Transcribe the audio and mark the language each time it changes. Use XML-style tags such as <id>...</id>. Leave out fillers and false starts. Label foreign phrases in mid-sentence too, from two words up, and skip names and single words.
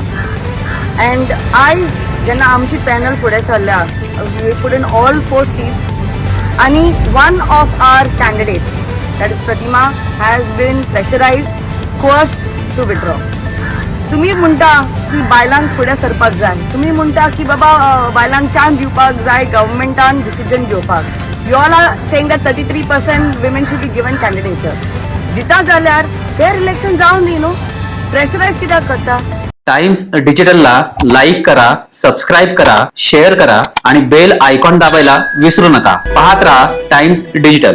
<kok>अँड आयज जेन्ना आमची पॅनल फुडें सरल्या,</kok> <en>we put in all 4 seats आनी one of our candidate that is Pratima has been pressurised, forced to withdraw.</en> <kok>तुम्ही म्हणटा की बायलांक फुडें सरपाक जाय, तुम्ही म्हणटा की बाबा बायलांक चान्स दिवपाक जाय गव्हर्मेंटान डिसिजन घेवपाक.</kok> <en>you all are saying that 33% women should be given candidature.</en> <kok>दिता जाल्यार फेअर इलेक्शन जावन दी न्हू, प्रेशरायज कित्याक करता?</kok> <mr>टाइम्स डिजिटलला लाईक करा, सबस्क्राईब करा, शेअर करा आणि बेल आयकॉन दाबायला विसरू नका. पाहत रहा टाइम्स डिजिटल.</mr>